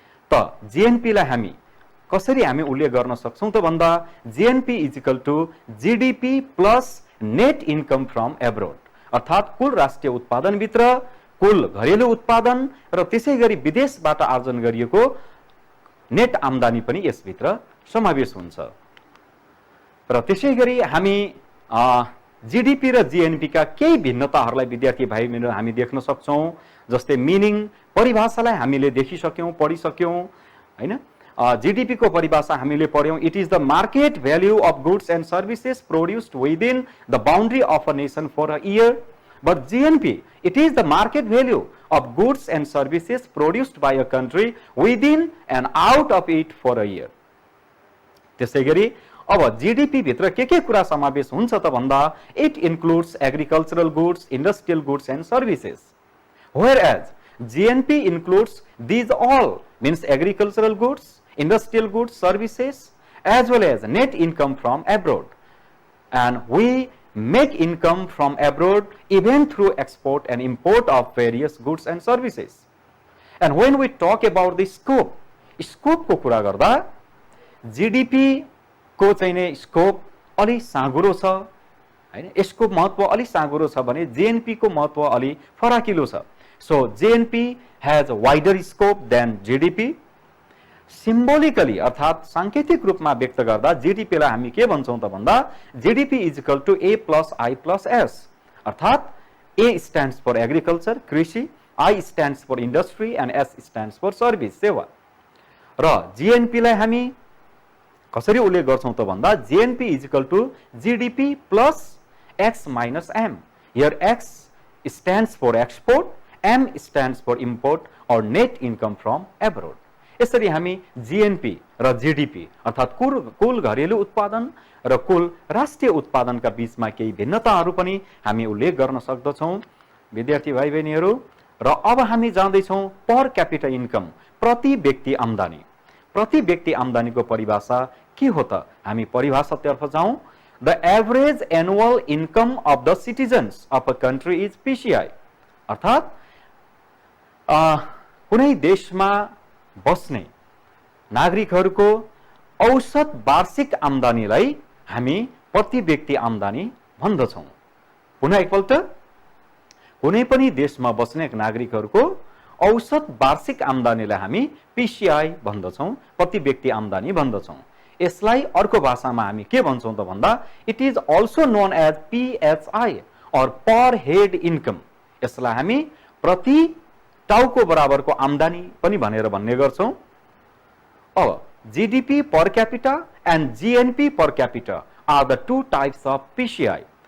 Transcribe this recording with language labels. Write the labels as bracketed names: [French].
[Nepali] त जीएनपीलाई हामी कसरी हामी उल्लेख गर्न सक्छौं त भन्दा [English] GNP is equal to GDP plus net income from abroad, [Nepali] अर्थात् कुल राष्ट्रिय उत्पादनभित्र कुल घरेलु उत्पादन र त्यसै गरी विदेशबाट आर्जन गरिएको नेट आम्दानी पनि यसभित्र समावेश हुन्छ। र त्यसै गरी हामी जीडीपी र जीएनपी का केही भिन्नताहरूलाई विद्यार्थी भाइ बहिनीहरू हामी देख्न सक्छौं। जस्तै मिनिङ, परिभाषालाई हामीले देखिसक्यौं, पढिसक्यौं हैन। जीडीपी को परिभाषा हामीले पढ्यौं। [English] It is the market value of goods and services produced within the boundary of a nation for a year. But GNP it is the market value of goods and services produced by a country within and out of it for a year. [Nepali] त्यसैगरी अब GDP भित्र के कुरा समावेश हुन्छ त भन्दा [English] It includes agricultural goods, industrial goods and services, whereas GNP includes these all, means agricultural goods, industrial goods, services, as well as net income from abroad. And we make income from abroad even through export and import of various goods and services. And when we talk about the scope [Nepali] को कुरा गर्दा GDP को चाहिँ नै scope अलि साँघुरो छ हैन, यसको महत्व अलि साँघुरो छ भने जीएनपी को महत्व अलि फराकिलो छ। [English] So GNP has a wider scope than GDP. Symbolically [Nepali] अर्थात् सांकेतिक रूपमा व्यक्त गर्दा जीडीपी लाई हामी के भन्छौं त भन्दा [English] GDP is equal to A plus I plus S, अर्थात् A stands for agriculture, कृषि, I stands for industry and S stands for service, सेवा। [Nepali] र जीएनपी लाई हामी कसरी उल्लेख गर्छौं त भन्दा [English] GNP is equal to GDP plus X minus M. Here X stands for export, M stands for import or net income from abroad. [Nepali] यसरी हामी जीएनपी र जीडीपी अर्थात् कुल घरेलु उत्पादन र कुल राष्ट्रिय उत्पादनका बीचमा केही भिन्नताहरू पनि हामी उल्लेख गर्न सक्दछौं विद्यार्थी भाइ बहिनीहरू। र अब हामी जाँदैछौं पर क्यापिटा इन्कम, प्रति व्यक्ति आम्दानी। प्रति व्यक्ति आम्दानीको परिभाषा के हो त? हामी परिभाषातर्फ जाउँ। [English] the average annual income of the citizens of a country is PCI, [Nepali] अर्थात् कुनै देशमा बस्ने नागरिकहरूको औसत वार्षिक आम्दानीलाई हामी प्रति व्यक्ति आम्दानी भन्दछौं। पुनः एकपल्ट, कुनै पनि देशमा बस्ने नागरिकहरूको औसत वार्षिक आम्दानीलाई हामी पीसीआई भन्दछौं, प्रति व्यक्ति आम्दानी भन्दछौं। यसलाई अर्को भाषामा हामी के भन्छौं त भन्दा [English] It is also known as PCI or per head income. [Nepali] यसलाई हामी प्रति टाउको बराबरको आम्दानी पनि भनेर भन्ने गर्छौं। [English] अब GDP per capita and GNP per capita are the two types of PCI.